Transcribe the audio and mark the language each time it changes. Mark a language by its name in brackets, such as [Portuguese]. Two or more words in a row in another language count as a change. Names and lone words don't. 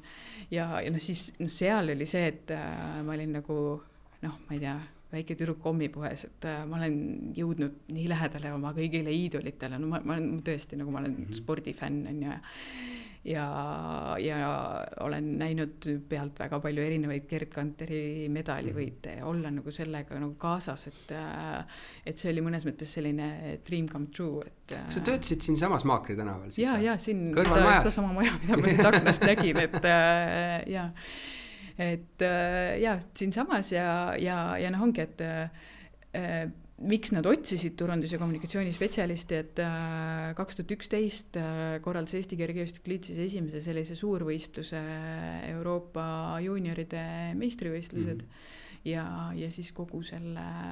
[Estonian] Ja siis seal oli see, et ma olin nagu, ma ei tea, väike tüdruk kommipuhes, et ma olen jõudnud nii lähedale oma kõigile iidolitele, ma olen tõesti nagu ma olen spordifänn ja olen näinud pealt väga palju erinevaid Gerd Kanteri medalivõite ja olla nagu sellega nagu kaasas, et see oli mõnes mõttes selline [English] dream come true. [Estonian] Kas sa töötasid siin samas Maakri tänaval? Ja siin seda sama maja, mida ma siit aknast nägin, et siin samas ja ongi, et miks nad otsisid turundus- ja kommunikatsioonispetsialisti, et 2011 korraldas Eesti Kergejõustiku Liit siis esimese sellise suurvõistluse Euroopa juunioride meistrivõistlused ja siis kogu selle